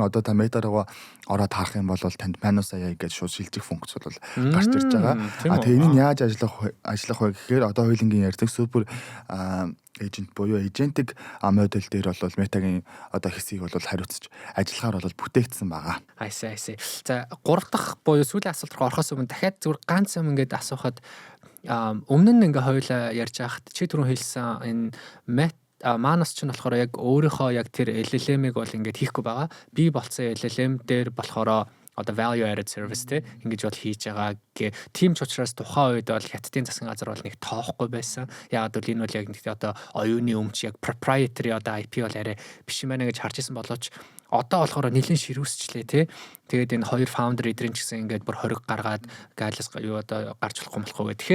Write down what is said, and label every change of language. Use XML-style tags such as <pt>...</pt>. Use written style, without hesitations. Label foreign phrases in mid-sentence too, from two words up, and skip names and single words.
<mn>Одоо та Meta руу ороод харах юм бол танд Manos AI гэж шууд шилжих функц бол гарч ирж байгаа. Тэгээ энэ нь яаж ажиллах вэ гэхээр одоо хуулингийн ярьдаг</mn> <en>super agent</en> <mn>буюу</mn> <en>agentic model</en> <mn>дээр бол Meta-гийн одоо хэсгийг бол хариуцж ажиллахаар бол бүтээгдсэн байгаа.</mn> <en>I see.</en> <mn>За 3 дахь буюу сүүлийн асуулт руу орохоос өмнө дахиад зүгээр ганц юм ингээд асуухад өмнө нь ингээ хоёлаа ярьж байхад чи түрүүн хэлсэн энэ Manos ч нь болохоор яг өөрийнхөө яг тэр LLM-ыг бол ингээд хийхгүй байгаа. Би болцсон LLM дээр болохоор одоо</mn> <en>value added service</en> <mn>те ингэж бол хийж байгаа гэ. Тийм ч учраас тухайн үед бол хятадын засгийн газар бол нэг тоохгүй байсан. Яг бол энэ бол яг нэг одоо оюуны өмч яг proprietary одоо IP бол арай биш юм байна гэж харж исэн боловч одоо болохоор нэлээд ширүүсчлээ те. Тэгээд энэ хоёр founder эдрийн ч гэсэн ингээд бүр хориг гаргаад галас юу одоо гарч болохгүй гэх.</mn>